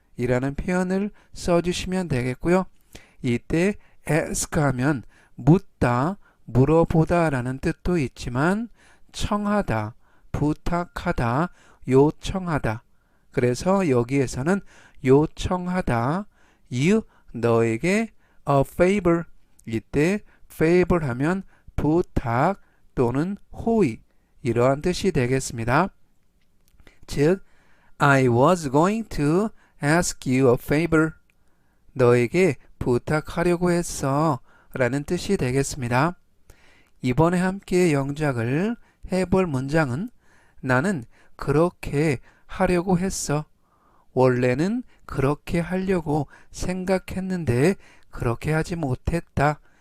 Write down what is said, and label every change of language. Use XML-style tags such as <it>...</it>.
<ko>이라는 표현을 써주시면 되겠고요. 이때 ask 하면 묻다, 물어보다 라는 뜻도 있지만 청하다, 부탁하다, 요청하다. 그래서 여기에서는 요청하다, you, 너에게</ko> <en>a favor.</en> <ko>이때 favor 하면 부탁 또는 호의, 이러한 뜻이 되겠습니다. 즉,</ko> <en>I was going to ask you a favor.</en> <ko>너에게 부탁하려고 했어 라는 뜻이 되겠습니다. 이번에 함께 영작을 해볼 문장은 나는 그렇게 하려고 했어. 원래는 그렇게 하려고 생각했는데 그렇게 하지 못했다.</ko>